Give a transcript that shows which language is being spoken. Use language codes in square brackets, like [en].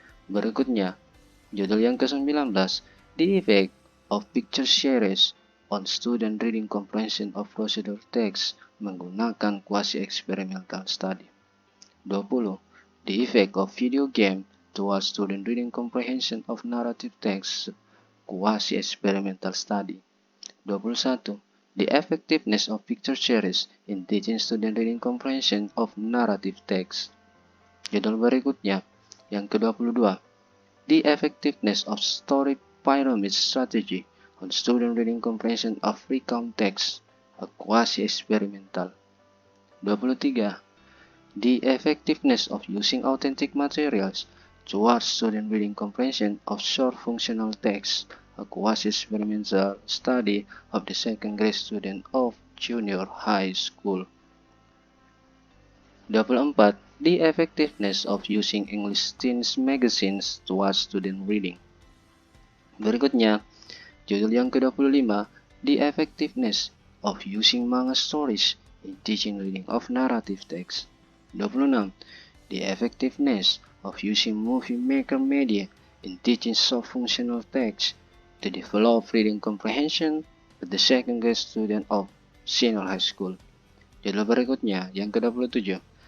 [id] Berikutnya, judul yang ke-19, [en] the effect of picture series on student reading comprehension of procedural text [id] menggunakan [en] quasi-experimental study. 20. The effect of video game towards student reading comprehension of narrative text, quasi-experimental study. 21. The effectiveness of picture series in teaching student reading comprehension of narrative text. [id] Judul berikutnya, yang ke-22. [en] The effectiveness of story pyramid strategy on student reading comprehension of recount text, a quasi-experimental. 23. The effectiveness of using authentic materials towards student reading comprehension of short functional text, a quasi-experimental study of the second grade student of junior high school. 24. The effectiveness of using English teens magazines towards student reading. [id] Berikutnya, judul yang ke-25, [en] The effectiveness of using manga stories in teaching reading of narrative text. 26. The effectiveness of using movie maker media in teaching soft functional text to develop reading comprehension at the second grade student of senior high school. [id] Judul berikutnya, yang ke-27.